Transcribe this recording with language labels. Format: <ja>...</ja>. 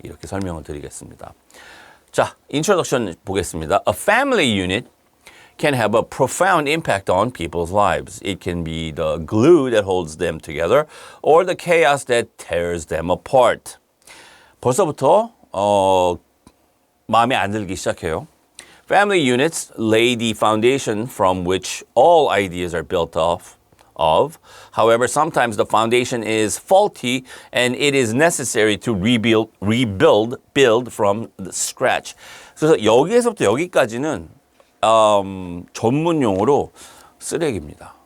<ko>이렇게 설명을 드리겠습니다. 자, 인트로덕션 보겠습니다.</ko> <en>A family unit can have a profound impact on people's lives. It can be the glue that holds them together or the chaos that tears them apart.</en> <ko>벌써부터 마음에 안 들기 시작해요.</ko> <en>Family units lay the foundation from which all ideas are built off of. However, sometimes the foundation is faulty and it is necessary to build from the scratch.</en> <ko>그래서 여기에서부터 여기까지는 전문 용어로 쓰레기입니다.</ko>